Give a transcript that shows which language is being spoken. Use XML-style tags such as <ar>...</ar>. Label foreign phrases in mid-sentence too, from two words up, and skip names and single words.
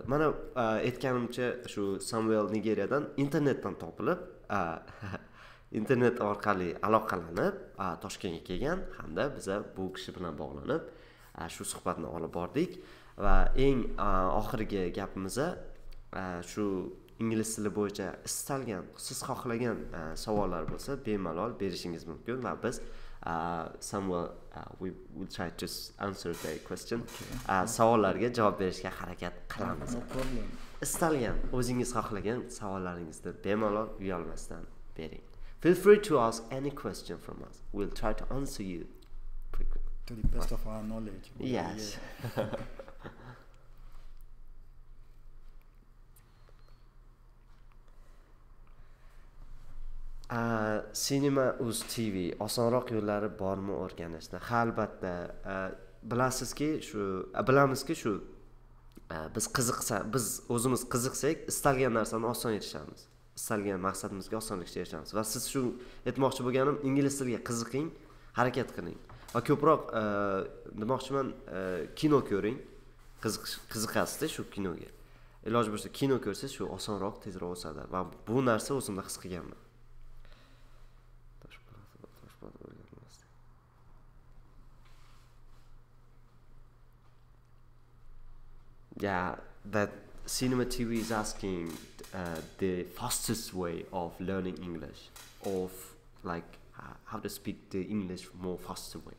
<uz>Mana aytganimcha shu Samuel Nigeriyadan internetdan topilib, internet orqali aloqalanib Toshkentga kelgan, hamda biz bu kishi bilan bog'lanib shu suhbatni olib bordik va eng oxirgi gapimiz shu ingliz tili bo'yicha istalgan, siz xohlagan savollar bo'lsa bemalol berishingiz mumkin va biz Samuel</uz> <en>we will try to answer the question.</en> <uz>Savollarga javob berishga harakat qilamiz.</uz> <en>No problem.</en> <uz>Istalgan, o'zingiz xohlagan savollaringizni bemalol uyalmasdan bering.</uz> <en>Feel free to ask any question from us. We'll try to answer you to the best of our knowledge. Yes.</en> <uz>Cinema.uz TV osonroq yo'llari bormi o'rganishni? Ha, albatta. Bilamizki shu biz o'zimiz qiziqsak, istalgan narsani oson erishamiz. Istalgan maqsadimizga osonlikcha erishamiz. Va siz shu aytmoqchi bo'lganim, ingliz tiliga qiziqing, harakat qiling. Va ko'proq demoqchiman, kino ko'ring. Qiziqasizda shu kinoga. Iloji bo'lsa kino ko'rsangiz, shu osonroq, tezroq o'sadi va bu narsa o'zimda his qilganman.</uz> <en>Yeah, that Cinema TV is asking the fastest way of learning English, of like how to speak the English more faster way.</en>